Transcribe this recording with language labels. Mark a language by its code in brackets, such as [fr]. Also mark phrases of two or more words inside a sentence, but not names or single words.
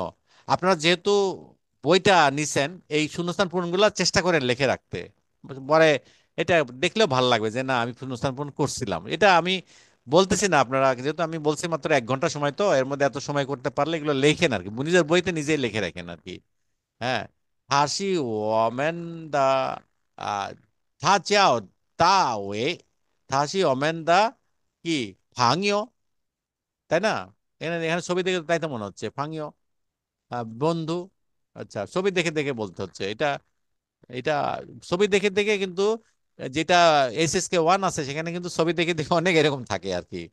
[bn] আপনারা যেহেতু বইটা নিছেন, এই শূন্যস্থান পূরণগুলো চেষ্টা করেন লিখে রাখতে, পরে এটা দেখলেও ভালো লাগবে যে না আমি শূন্যস্থান পূরণ করছিলাম। এটা আমি বলতেছি না, আপনারা যেহেতু আমি বলছি মাত্র 1 ঘন্টা সময়, তো এর মধ্যে এত সময় করতে পারলে এগুলো লেখেন আর কি, নিজের বইতে নিজেই লিখে রাখেন আর কি। হ্যাঁ, [zh] 他是我们的他叫大伟， [bn] কি ভাঙিও, তাই না? এখানে এখানে ছবি দেখে তাই তো মনে হচ্ছে ভাঙিও, বন্ধু। আচ্ছা, ছবি দেখে দেখে বলতে হচ্ছে এটা, এটা ছবি দেখে দেখে কিন্তু, যেটা SSK 1 আছে সেখানে কিন্তু ছবি দেখে দেখে অনেক এরকম থাকে আর কি।